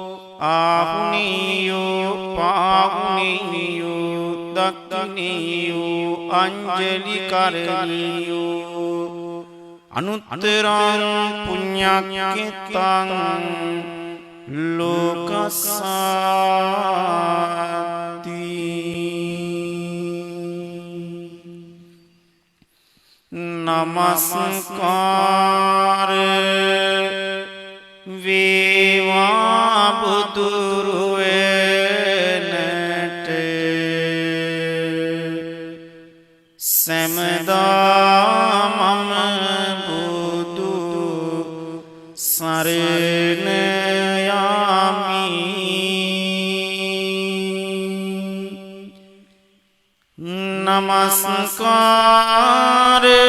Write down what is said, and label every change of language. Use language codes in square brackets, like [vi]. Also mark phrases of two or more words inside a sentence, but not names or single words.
[pi] ආහුනීයෝ පාහුනීයෝ දක්ඛිනීයෝ අංජලි කරණීයෝ අනුත්තරං පුඤ්ඤක්ඛිතං [si] ලෝකස්සාති නමස්කාර වේවා බුදුරුවනට සැමදා මම බුදු සරණ නමස්කාර